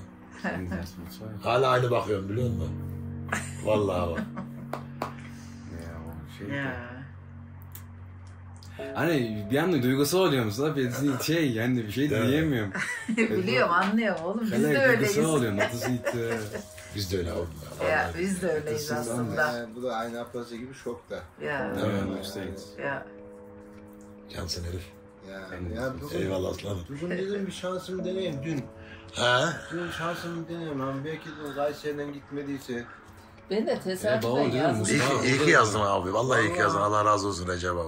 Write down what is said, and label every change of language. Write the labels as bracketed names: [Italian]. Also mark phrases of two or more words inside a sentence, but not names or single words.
[Turkish] En dertmut var. Hala aynı bakıyorum biliyor musun? Vallahi bak. Ya. Hani bir anda duygusal oluyorum sana yani bir şey diyemiyorum. Biliyorum anlıyorum oğlum. Biz de Duygusal öyleyiz. oluyorum. [Dutch] Dat is niet... [Turkish] Biz de öyle abi. Ya biz de öyleyiz aslında. Bu da aynı ablası gibi şokta. Ya. [Dutch] Ja, nog steeds. [Turkish] Ya. Cansın herif. Ya bugün, Eyvallah aslanım. bugün dedim bir şansımı deneyeyim dün. Ha? Dün şansımı deneyeyim abi. Belki de Kayseri'den gitmediyse. Ben de tesadüfen yazdım. İyi ki yazdım abi. Vallahi iyi ki yazdım. Allah razı olsun Recep abi.